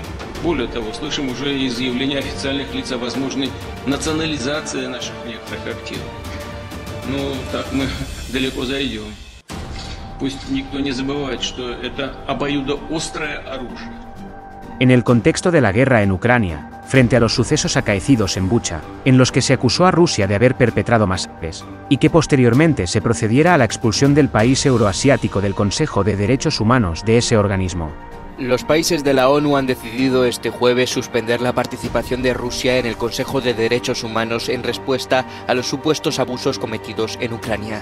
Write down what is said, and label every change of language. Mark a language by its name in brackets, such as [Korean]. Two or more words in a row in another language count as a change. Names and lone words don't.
[Russian] Более того, слышим уже из заявления официальных лиц о возможной национализации наших некоторых активов. Но так мы далеко зайдем. Пусть никто не забывает, что это обоюдоострое оружие. [Spanish] En el contexto de la guerra en Ucrania, frente a los sucesos acaecidos en Bucha, en los que se acusó a Rusia de haber perpetrado masacres, y que posteriormente se procediera a la expulsión del país euroasiático del Consejo de Derechos Humanos de ese organismo. Los países de la ONU han decidido este jueves suspender la participación de Rusia en el Consejo de Derechos Humanos en respuesta a los supuestos abusos cometidos en Ucrania.